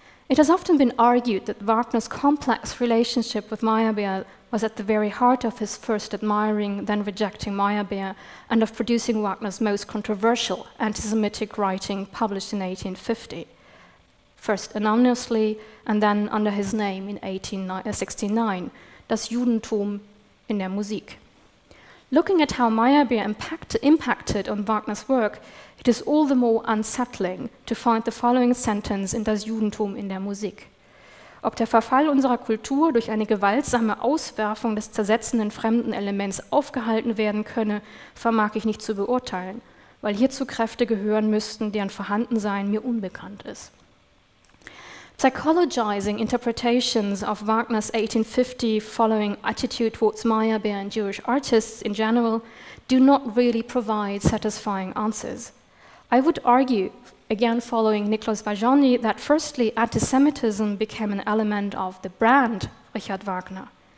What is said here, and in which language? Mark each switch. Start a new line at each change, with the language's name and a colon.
English: It has often been argued that Wagner's complex relationship with Meyerbeer was at the very heart of his first admiring, then rejecting Meyerbeer, and of producing Wagner's most controversial anti-Semitic writing published in 1850, first anonymously and then under his name in 1869, Das Judentum in der Musik. Looking at how Meyerbeer impacted on Wagner's work, it is all the more unsettling to find the following sentence in Das Judentum in der Musik.
German: Ob der Verfall unserer Kultur durch eine gewaltsame Auswerfung des zersetzenden fremden Elements aufgehalten werden könne, vermag ich nicht zu beurteilen, weil hierzu Kräfte gehören müssten, deren Vorhandensein mir unbekannt ist.
English: Psychologizing interpretations of Wagner's 1850 following attitude towards Meyerbeer and Jewish artists in general do not really provide satisfying answers. I would argue, again following Nicholas Vajoni, that firstly, anti-Semitism became an element of the brand Richard Wagner.